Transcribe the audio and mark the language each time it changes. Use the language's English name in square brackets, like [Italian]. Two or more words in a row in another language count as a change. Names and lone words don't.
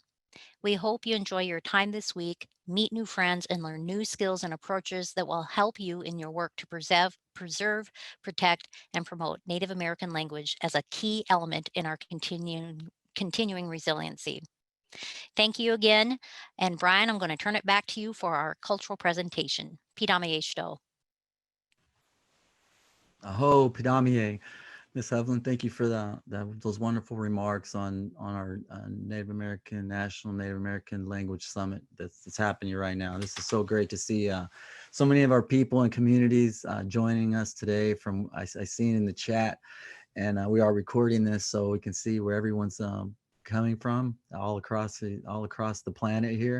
[English] We hope you enjoy your time this week, meet new friends, and learn new skills and approaches that will help you in your work to preserve, protect, and promote Native American language as a key element in our continuing resiliency. Thank you again. And Brian, I'm going to turn it back to you for our cultural presentation. Pidama. Aho, Pidamie. Miss Hovland, thank you for those wonderful remarks on our Native American National Native American Language Summit that's happening right now. This is so great to see so many of our people and communities joining us today. From I seen in the chat, and we are recording this so we can see where everyone's coming from all across the planet here.